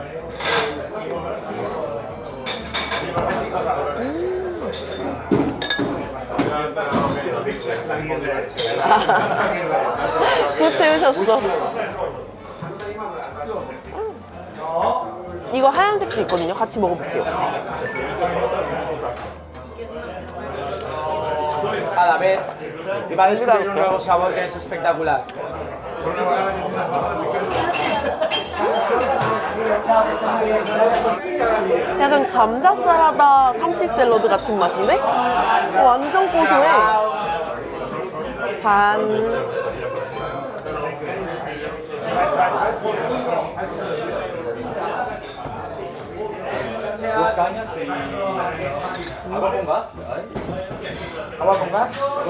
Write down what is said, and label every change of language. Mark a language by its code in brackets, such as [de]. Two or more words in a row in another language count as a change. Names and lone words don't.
[ko] 곧 세우셨어. 이거 하얀색도 있거든요. 같이 먹어볼게요. [es] cada vez y va a descubrir un nuevo sabor que es espectacular. [ko] 약간 감자 사라다 참치 샐러드 같은 맛인데? 완전 고소해. 반. [es] ¿Agua con gas?